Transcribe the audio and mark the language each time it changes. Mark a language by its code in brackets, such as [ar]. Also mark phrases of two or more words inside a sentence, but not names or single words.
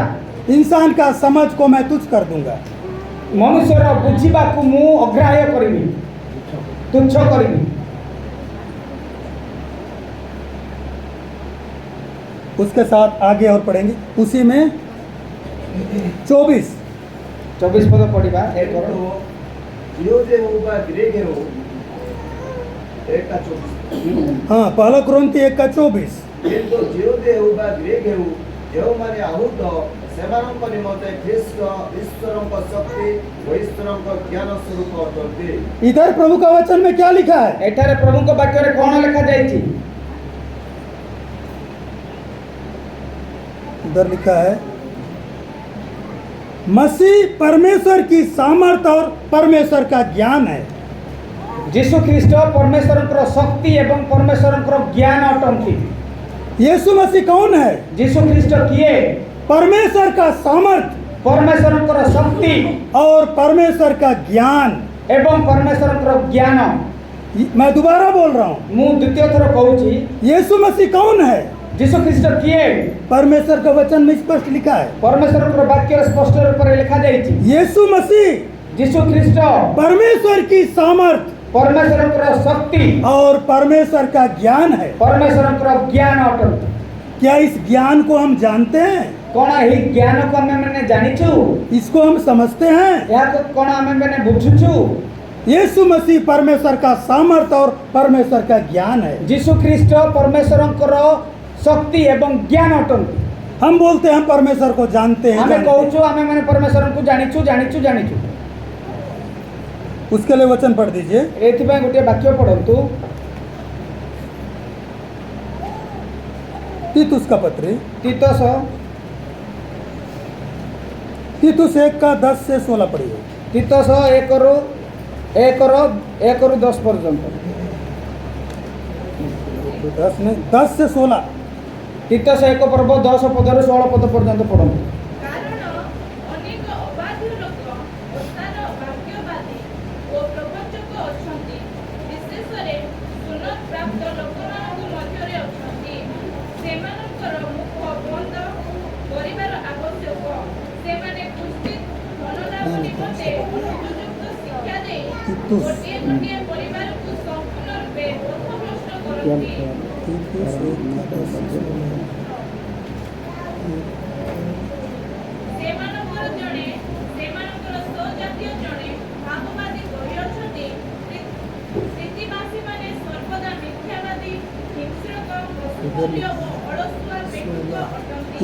[hi] इंसान का समझ को मैं तुच्छ कर दूंगा। [or] ମନୁଷ୍ୟ ର ବୁଝିବା କୁ ମୁଁ ଅଗ୍ରାହ୍ୟ କରିବି, ତୁଚ୍ଛ କରିବି। [hi] उसके साथ आगे और पढ़ेंगे उसी में 24। [or] 24 ପଦ ପଢିବା ଏକ କିନ୍ତୁ ଜିହୁଦୀ ହେଉ ବା ଗ୍ରୀକ୍ ହେଉ 1:24 [hi] हाँ, पहला कुरिन्थी 1:24। [or] କିନ୍ତୁ ଜିହୁଦୀ ହେଉ ବା ଗ୍ରୀକ୍ ହେଉ ଯେଉଁମାନେ ଆହୁତ ସେମାନଙ୍କ ନିମନ୍ତେ ଖ୍ରୀଷ୍ଟ ଈଶ୍ୱରଙ୍କ ଶକ୍ତି ଓ ଈଶ୍ୱରଙ୍କ ଜ୍ଞାନ ସ୍ୱରୂପ ଅଟନ୍ତି। [hi] इधर प्रभु का वचन में क्या लिखा है? [or] ଏଠାରେ ପ୍ରଭୁଙ୍କ ବାକ୍ୟରେ କଣ ଲେଖା ଯାଇଛି? [hi] इधर लिखा है मसीह परमेश्वर की सामर्थ और परमेश्वर का ज्ञान है। [or] ଯୀଶୁ ଖ୍ରୀଷ୍ଟ ପରମେଶ୍ୱରଙ୍କର ଶକ୍ତି ଏବଂ ପରମେଶ୍ୱରଙ୍କର ଜ୍ଞାନ ଅଟନ୍ତି। [hi] यीशु मसीह कौन है? [or] ଯୀଶୁ ଖ୍ରୀଷ୍ଟ କିଏ? [hi] परमेश्वर का सामर्थ [or] ପରମେଶ୍ୱରଙ୍କର ଶକ୍ତି [hi] और परमेश्वर का ज्ञान। [or] ଏବଂ ପରମେଶ୍ୱରଙ୍କର ଜ୍ଞାନ। [hi] मैं दोबारा बोल रहा हूँ, [or] ମୁଁ ଦ୍ୱିତୀୟ ଥର କହୁଛି, [hi] यीशु मसीह कौन है? [or] ଯୀଶୁ ଖ୍ରୀଷ୍ଟ କିଏ? [hi] परमेश्वर का वचन में स्पष्ट लिखा है, [or] ପରମେଶ୍ୱରଙ୍କର ବାକ୍ୟରେ ସ୍ପଷ୍ଟ ରୂପରେ ଲେଖାଯାଇଛି। [hi] यीशु मसीह [or] ଯୀଶୁ ଖ୍ରୀଷ୍ଟ [hi] परमेश्वर की सामर्थ [or] ପରମେଶ୍ୱରଙ୍କର ଶକ୍ତି [hi] और परमेश्वर का ज्ञान है। [or] ପରମେଶ୍ୱରଙ୍କର ଜ୍ଞାନ ଅଟନ୍ତି। [hi] क्या इस ज्ञान को हम जानते हैं? [or] କଣ ଏହି ଜ୍ଞାନକୁ ଆମେମାନେ ଜାଣିଛୁ? [hi] इसको हम समझते हैं? [or] ଏହାକୁ କଣ ଆମେମାନେ ବୁଝୁଛୁ? [hi] यीशु मसीह परमेश्वर का सामर्थ और परमेश्वर का ज्ञान है। [or] ଯୀଶୁ ଖ୍ରୀଷ୍ଟ ପରମେଶ୍ୱରଙ୍କର ଶକ୍ତି ଏବଂ ଜ୍ଞାନ ଅଟନ୍ତି। [hi] हम बोलते हैं हम परमेश्वर को जानते हैं, [or] ଆମେ [hi] जानते हैं। [or] କହୁଛୁ ଆମେମାନେ ପରମେଶ୍ୱରଙ୍କୁ ଜାଣିଛୁ ଜାଣିଛୁ ଜାଣିଛୁ। [hi] उसके लिए वचन पढ़ दीजिए। [or] ଏଥିପାଇଁ ଗୋଟିଏ ବାକ୍ୟ ପଢ଼ନ୍ତୁ। [hi] तीतुस का पत्री, तीतस तीतुस 1:10 से 16 पढ़िए। [or] तीतस 1 ରୁ 10 ପର୍ଯ୍ୟନ୍ତ। [hi] 10 नहीं, 10 से 16। [or] तीतस 1 ପର୍ବ 10 ପଦରୁ 16 ପଦ ପର୍ଯ୍ୟନ୍ତ ପଢ଼ନ୍ତୁ। କାରଣ ଅନେକ ଅବାଧ୍ୟ ଲୋକ ଓସ୍ତାଦ ଭାଗ୍ୟବାଦୀ ଓ ପ୍ରବଚକ ଅଛନ୍ତି, ବିଶେଷରେ ସୁନତପ୍ରାପ୍ତ ଲୋକମାନଙ୍କ ମଧ୍ୟରେ ଅଛନ୍ତି। ସେମାନଙ୍କର ମୁଖ ବନ୍ଦ କରିବାର ଆବଶ୍ୟକ। ସେମାନେ ପୁଷ୍ଟିତ ଧନଲାଭ ନିମନ୍ତେ ଅନୁପଯୁକ୍ତ ଶିକ୍ଷା ଦେଇ ଗୋଟିଏ ଗୋଟିଏ ପରିବାରକୁ ସମ୍ପୂର୍ଣ୍ଣ ରୂପେ ପଥଭ୍ରଷ୍ଟ କରନ୍ତି। [hi] तीतुस 1:10 से 16। [or] ସେମାନଙ୍କର ଜଣେ ସେମାନଙ୍କର ସ୍ୱଜାତୀୟ ଜଣେ ଭାବବାଦୀ କହିଅଛନ୍ତି, ପ୍ରୀତିବାସୀମାନେ ସର୍ବଦା ମିଥ୍ୟାବାଦୀ, ହିଂସ୍ରକ, ପଶୁବଲ୍ୟ ଓ ଅଳସୁଆ ବ୍ୟକ୍ତିତ୍ୱ ଅଟନ୍ତି।